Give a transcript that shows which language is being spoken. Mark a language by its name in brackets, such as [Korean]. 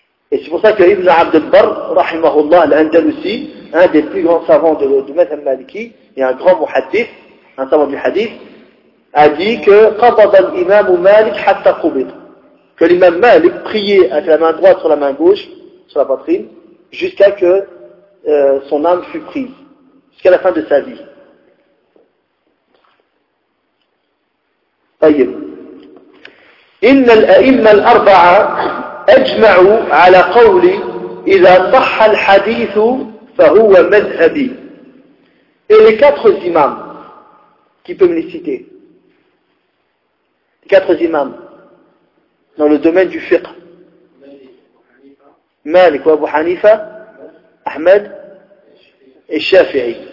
[French] Et c'est pour ça que Ibn Abd al-Barr, rahimahullah, al-Andalusi, un des plus grands savants de Mazhab Maliki, et un grand muhaddith, un savant du hadith, a dit que [Arabic] قبض الإمام مالك حتى قبض, [French] que l'imam Malik priait avec la main droite sur la main gauche, sur la poitrine, jusqu'à que son âme fut prise, jusqu'à la fin de sa vie. [Arabic] طيب إن الأئمة الأربعة أجمعوا على قولي إذا صح الحديث فهو مذهبي. [French] Et les quatre imams, qui peut me les citer? Les quatre imams dans le domaine du fiqh. Malik, Abu Hanifa, Ahmed et Shafi'i.